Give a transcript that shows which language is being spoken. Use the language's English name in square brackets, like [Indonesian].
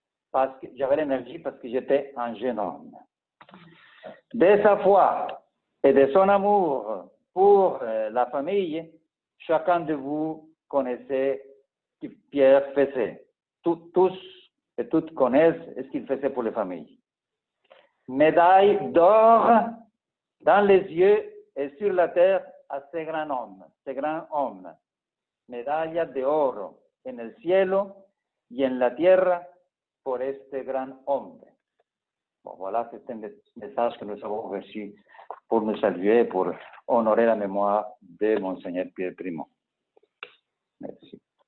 [French] Parce que j'avais l'énergie, parce que j'étais un jeune homme. De sa foi et de son amour pour la famille, chacun de vous connaissait ce que Pierre faisait. Tous et toutes connaissent ce qu'il faisait pour les familles. Médaille d'or dans les yeux et sur la terre a ce grand homme. [Spanish] Medalla de oro en el cielo y en la tierra por este gran hombre. [French] Bon, voilà, c'est un message que nous avons reçu pour nous saluer, pour honorer la mémoire de Monseigneur Pierre Primo. Merci.